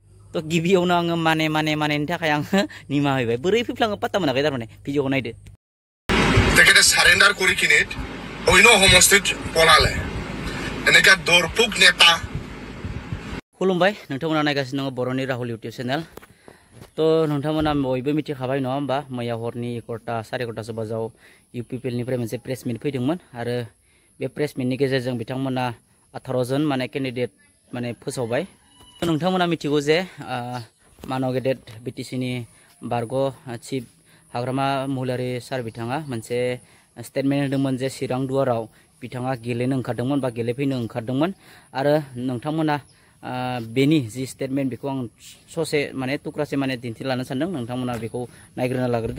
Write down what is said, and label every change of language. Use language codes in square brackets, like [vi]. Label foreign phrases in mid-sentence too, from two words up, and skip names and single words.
[brx] तो गिबियावनो आङो मानेनि थाखाय आङो निमाहा होबाय बोरै फैफ्लाङो पात्ता मोनाखै थारमाने भिडिअखौ नायदो [as] তেখেতে সারেন্ডার কৰি কিনে অন্য সমষ্টিত পলালে এনেকা দৰপুক নেতা [brx] खुलुमबाय नोंथांमोना नायगासिनो दङ बर'नि राहुल इउटिउब चेनेल तो नोंथांमोना बयबो मिथिखाबाय नङा होमबा मैया हरनि 11टा 11:30 बाजाव इउपिपिएलनिफ्राय मोनसे [en] press meet [brx] फैदोंमोन आरो बे प्रेस मिटनि गेजेरजों बिथांमोना 18 जन माने केन्डिडेट माने फोसावबाय नोंथांमोना मिथिगौ जे मानव गेदेर बिटिसिनि बारग' चिफ हाग्रामा महिलारि सार बिथाङा मोनसे स्टेटमेन्ट होदोंमोन जे चिरां दुवाराव बिथाङा गेलेनो ओंखारदोंमोन बा गेलेफैनो ओंखारदोंमोन आरो नोंथांमोना बेनि जि स्टेटमेन्ट बेखौ आं ससे माने टुक्रासे माने दिन्थिलानो सानदों नोंथांमोना बेखौ नायग्रोना लाग्रोदो